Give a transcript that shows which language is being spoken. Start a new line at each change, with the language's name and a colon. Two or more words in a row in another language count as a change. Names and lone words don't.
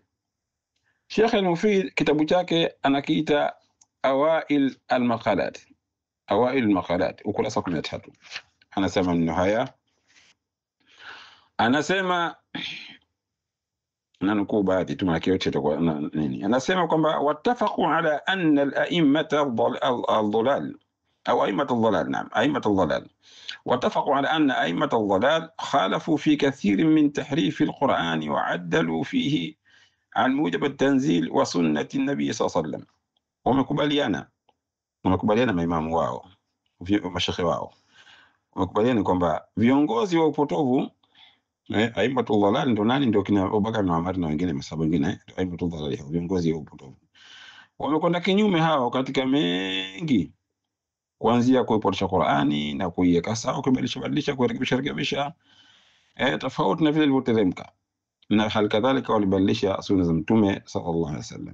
Swahili: Sheikh al-Mufid kitabu chake anakiita Awail al-Maqalat, Awail al-Maqalat, ukurasa 13. Anasema neno haya, anasema nanukuu baadhi tu, maana yote itakuwa nini. Anasema kwamba
Arabic: واتفقوا على أن الأئمة الضلال أو أئمة الضلال, نعم أئمة الضلال, واتفقوا على أن أئمة الضلال خالفوا في كثير من تحريف القرآن وعدلوا فيه عن موجب التنزيل وسنة النبي صلى الله عليه وسلم.
Swahili: wamekubaliana maimamu wao, mashekhe wao wamekubaliana kwamba viongozi wa upotovu
Arabic: أئمة الضلال
Swahili: ndio nani? Ndio kina Abubakar na Umar na wengine masahaba wengine,
Arabic: أئمة الضلال,
Swahili: viongozi wa upotovu wamekwenda kinyume hao katika mengi, kuanzia kuipotoshia Qur'ani na kuiweka sawa, kubadilisha kurekebisha tofauti na vile ilivyoteremka, na hali kadhalika walibadilisha sunna za Mtume
Arabic: صلى الله عليه وسلم.